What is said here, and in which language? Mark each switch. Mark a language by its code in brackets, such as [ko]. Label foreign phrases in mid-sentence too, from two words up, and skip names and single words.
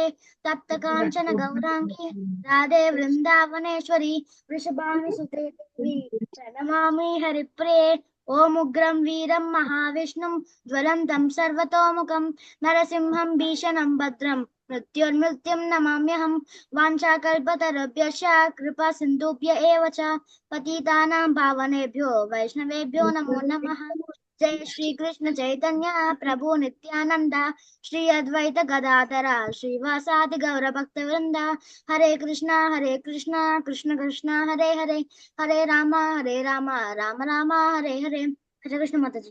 [sa] తప్త కాంచన గౌరాంగి రాధే వృందావనేశ్వరి వృషభానుసుతే దేవి ప్రణమామి హరిప్రియ. ఓం ఉగ్రం వీరం మహావిష్ణుం జ్వలంతం సర్వతోముఖం నరసింహం భీషణం భద్రం మృత్యుర్మృత్యుం నమామ్యహం. వాంఛాకల్పతరుభ్యశ్చ కృపా సింధుభ్య ఏవ చ పతితానాం పావనేభ్యో వైష్ణవేభ్యో నమో నమః. జయ శ్రీ కృష్ణ చైతన్య ప్రభు నిత్యానంద శ్రీ అద్వైత గదాధర శ్రీవాసాది గౌర భక్త వృంద. హరే కృష్ణ కృష్ణ కృష్ణ హరే హరే హరే రామ రామ రామ హరే హరే. హరే కృష్ణ మాతాజీ.